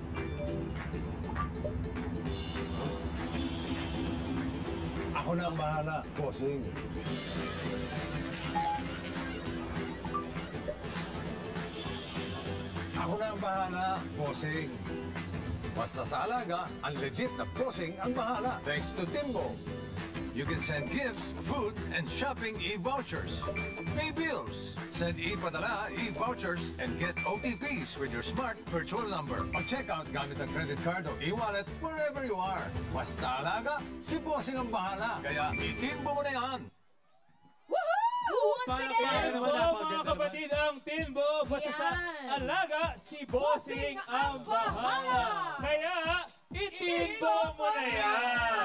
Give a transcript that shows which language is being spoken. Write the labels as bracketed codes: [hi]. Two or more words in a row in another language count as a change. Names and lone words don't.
[tl] Ako na ang bahala. Bossing. Ako na ang bahala. Bossing. Basta sa alaga, ang legit na bossing ang bahala. [en] Thanks to Timbo. You can send gifts, food, and shopping e-vouchers. Pay bills. Send e-padala, e-vouchers, and get OTPs with your smart virtual number. [tl] Pag-checkout gamit ang [en] credit card [tl] o e-wallet [en] wherever you are. [tl] Basta alaga, si bossing ang bahala. Kaya itimbo mo na yan. [en] Woohoo! Once [tl] Para- [en] again! [tl] para- So, napakaganda mga naman. kapatid, ang Tinbo, basta sa Yan. alaga, si Bossing ang bahala. Kaya, itinbo mo na yan.